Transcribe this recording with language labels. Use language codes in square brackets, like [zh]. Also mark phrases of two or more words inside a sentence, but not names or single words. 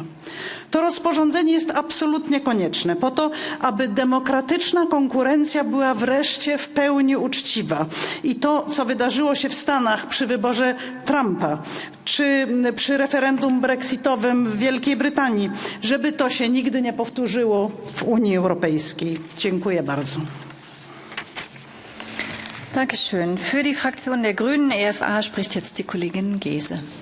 [pl] To rozporządzenie jest absolutnie konieczne po to, aby demokratyczna konkurencja była wreszcie w pełni uczciwa. I to, co wydarzyło się w Stanach przy wyborze Trumpa, czy przy referendum brexitowym w Wielkiej Brytanii, żeby to się nigdy nie powtórzyło w Unii Europejskiej. Dziękuję bardzo. [de] Dankeschön. Für die Fraktion der Grünen EFA spricht jetzt die Kollegin Gese.